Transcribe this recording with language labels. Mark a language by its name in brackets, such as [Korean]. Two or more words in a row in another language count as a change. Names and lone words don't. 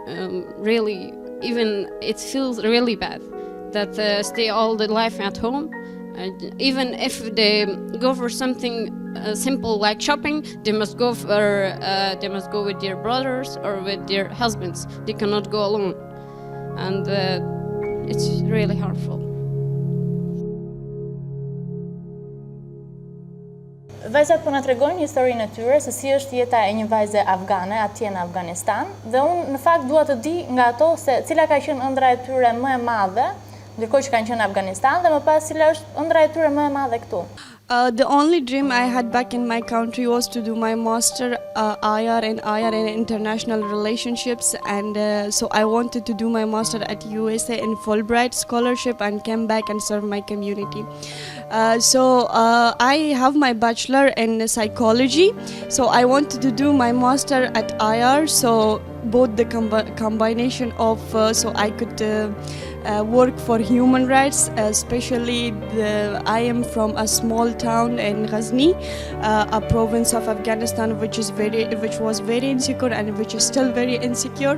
[English] That's something really even it feels really bad that stay all the life at home. Even if they go for something simple like shopping, they must go with their brothers or with their husbands. They cannot go alone, and it's really harmful. [Albanian] Vajzat po na tregojnë historinë e tyre se si është jeta e një vajze afgane atje në Afganistan, dhe unë në fakt dua të di nga ato se cila ka qenë ëndra e tyre më e madhe, ndërkohë që kanë qenë në Afganistan, dhe më pas cila është ëndra e tyre më e madhe këtu. [English] The only dream I had back in my country was to do my master IR in international relationships, and so I wanted to do my master at USA in Fulbright scholarship and came back and serve my community. So I have my bachelor in psychology, so I wanted to do my master at IR, so both the combination of so I could work for human rights, especially I am from a small town in Ghazni, a province of Afghanistan which was very insecure and which is still very insecure.